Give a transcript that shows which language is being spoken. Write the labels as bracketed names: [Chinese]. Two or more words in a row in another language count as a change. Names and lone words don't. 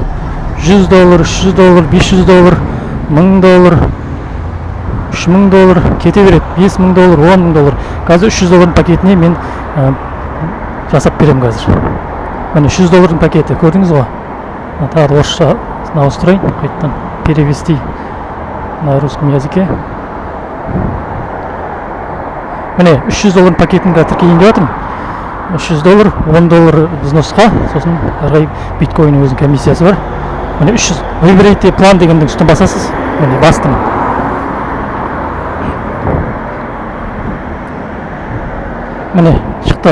[Kazakh] $100, $300, $500, $1000, $3000 кете береді. $5000, $10000. Қазір $300 пакетіне мен жасап беремін қазір. Міне $100 пакеті, көрдіңіз ғой? Тағы орысша ауыстырайын, қайттан [Russian] перевести на русском языке. [Kazakh] Міне $300 пакетін тіркейін деп жатырмын. $300, $10 взносқа, сосын әрғай биткоин өзінің комиссиясы бар. Міне 300 [Russian] выберите план [Kazakh] дегендің үстін басасыз. Міне бастым. Міне шықты.